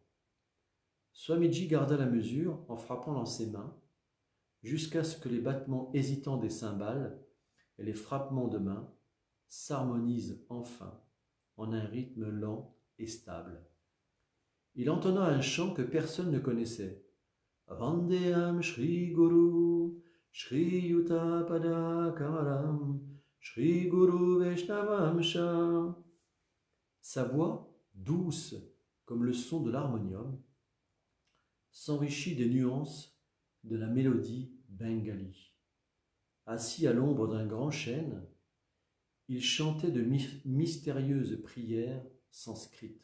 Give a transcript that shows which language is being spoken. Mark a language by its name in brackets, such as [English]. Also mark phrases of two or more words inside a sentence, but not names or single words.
[French] Swamiji garda la mesure en frappant dans ses mains, jusqu'à ce que les battements hésitants des cymbales et les frappements de mains s'harmonisent enfin en un rythme lent et stable. Il entonna un chant que personne ne connaissait. [Sanskrit] Vandeham Shri Guru, Shri Yuta Pada Kamaram, Shri Guru Vaishnavamsha. [French] Sa voix, douce comme le son de l'harmonium, s'enrichit des nuances de la mélodie bengali. Assis à l'ombre d'un grand chêne, il chantait de mystérieuses prières sanskrites.